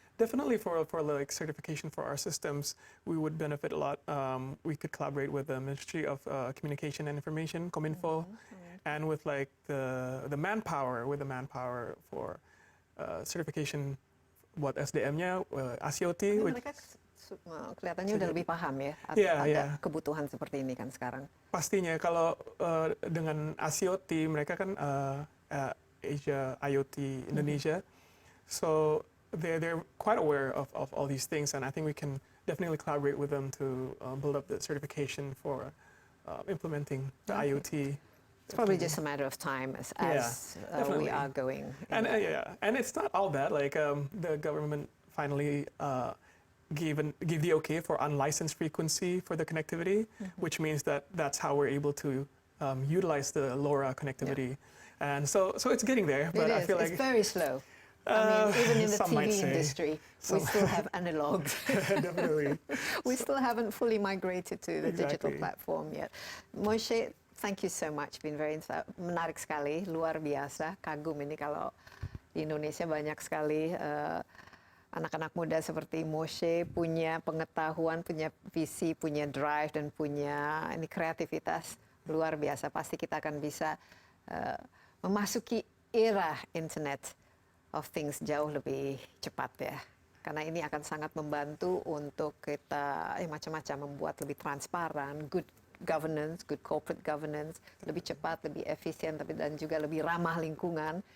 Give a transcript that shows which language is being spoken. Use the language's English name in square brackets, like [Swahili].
[English] Definitely for like certification for our systems, we would benefit a lot. We could collaborate with the Ministry of Communication and Information, Kominfo, and with like the manpower, for certification [Indonesian] buat SDM-nya, [English] ASIOT. [Indonesian] Mereka kelihatannya udah lebih paham ya ada kebutuhan seperti ini kan sekarang. Pastinya kalau dengan ASIOT mereka kan Asia IoT Indonesia, [English] so they're quite aware of all these things, and I think we can definitely collaborate with them to build up the certification for implementing the IoT. It's probably just a matter of time as we are going. And it's not all bad. Like the government finally gave the okay for unlicensed frequency for the connectivity, which means that's how we're able to utilize the LoRa connectivity. And so it's getting there, but I feel like it's very slow. I mean, even in the TV industry, we still have analog. Definitely. We still haven't fully migrated to the digital platform yet. Moshe, thank you so much. Been very [Indonesian] menarik sekali, luar biasa. Kagum ini kalau di Indonesia banyak sekali anak-anak muda seperti Moshe punya pengetahuan, punya visi, punya drive, dan punya kreativitas luar biasa. Pasti kita akan bisa memasuki era Internet of Things jauh lebih cepat ya, karena ini akan sangat membantu untuk kita macam-macam membuat lebih transparan, [English] good governance, good corporate governance, [Indonesian] lebih cepat, lebih efisien, dan juga lebih ramah lingkungan.